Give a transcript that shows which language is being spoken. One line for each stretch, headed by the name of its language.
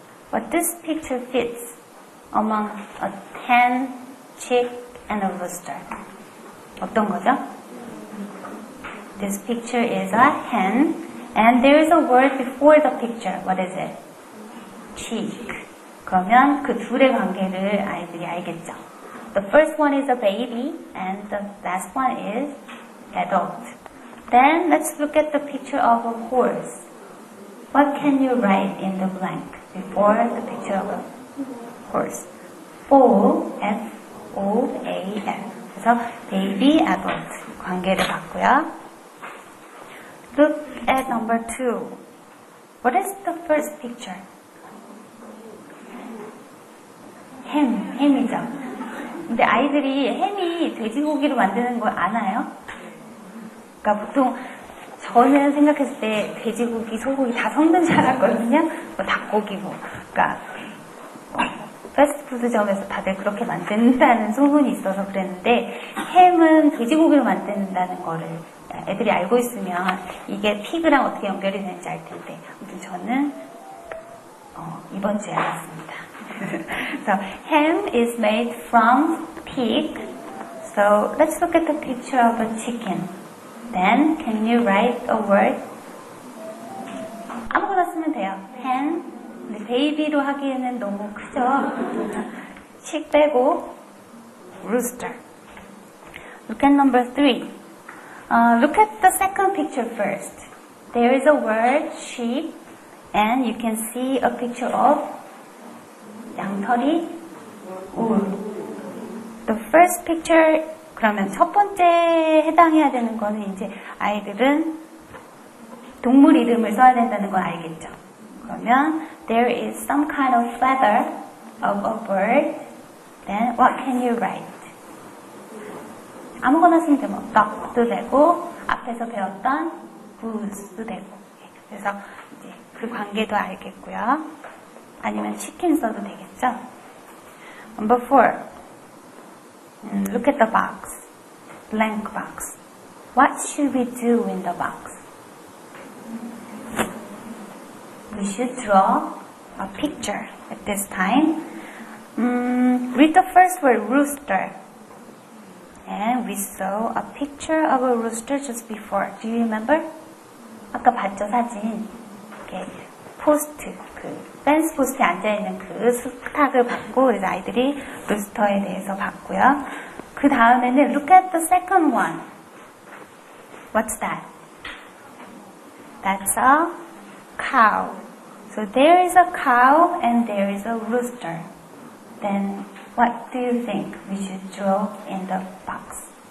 English: What this picture fits among a hen, chick, and a rooster.
Korean: 어떤 거죠?
English: This picture is a hen, and there is a word before the picture. What is it? Chick.
Korean: 그러면 그 둘의 관계를 아이들이 알겠죠.
English: The first one is a baby, and the last one is adult. Then let's look at the picture of a horse. What can you write in the blank before the picture of a horse? Foal, F-O-A-L.
Korean: 그래서 baby, adult 관계를 봤고요.
English: Look at number 2. What is the first picture?
Korean: 햄이죠. 근데 아이들이 햄이 돼지고기로 만드는 걸 아나요? 그러니까 보통 저는 생각했을 때 돼지고기, 소고기 다 섞는 줄 알았거든요. 뭐 닭고기 뭐. 그러니까 패스트푸드점에서 다들 그렇게 만든다는 소문이 있어서 그랬는데 햄은 돼지고기로 만든다는 거를 애들이 알고 있으면 이게 피그랑 어떻게 연결이 되는지 알 텐데 아무튼 저는 이번 주에 알았습니다.
English: So ham is made from pig. So let's look at the picture of a chicken. Then can you write a word?
Korean: 아무거나 쓰면 돼요. hen. 근데 베이비로 하기에는 너무 크죠.
English: chick
Korean: 빼고
English: rooster. Look at number 3. Look at the second picture first. There is a word sheep, and you can see a picture of
Korean: 양털이 울.
English: The first picture,
Korean: 그러면 첫 번째 해당해야 되는 거는 이제 아이들은 동물 이름을 써야 된다는 건 알겠죠. 그러면
English: there is some kind of feather of a bird. Then what can you write?
Korean: 아무거나 쓰면 되면 duck도 되고 앞에서 배웠던 goose도 되고. 그래서 이제 그 관계도 알겠고요. 아니면 치킨 써도 되겠죠.
English: Number 4. Look at the box. Blank box. What should we do in the box? We should draw a picture at this time. Read the first word, rooster. And we saw a picture of a rooster just before. Do you remember?
Korean: 아까 봤죠, 사진. 이렇게 포스트, 펜스 포스트에 앉아있는 그 수탉을 봤고, 그래서 아이들이 루스터에 대해서 봤고요. 그 다음에는
English: look at the second one. What's that? That's a cow. So there is a cow and there is a rooster. Then what do you think we should draw in the box?